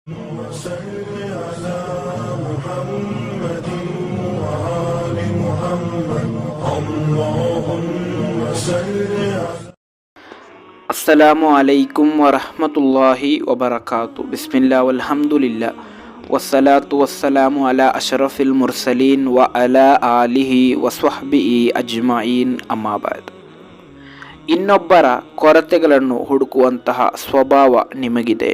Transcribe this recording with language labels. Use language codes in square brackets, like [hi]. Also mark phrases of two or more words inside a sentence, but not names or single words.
[ar] وصل على محمد وآل محمد اللهم صل على السلام عليكم ورحمة الله وبركاته. بسم الله والحمد لله والصلاة والسلام على أشرف المرسلين وعلى آله وصحبه أجمعين أما بعد. [kn] ಇನ್ನೊಬ್ಬರ ಕೊರತೆಗಳನ್ನು ಹುಡುಕುವಂತಹ ಸ್ವಭಾವ ನಿಮಗಿದೆ.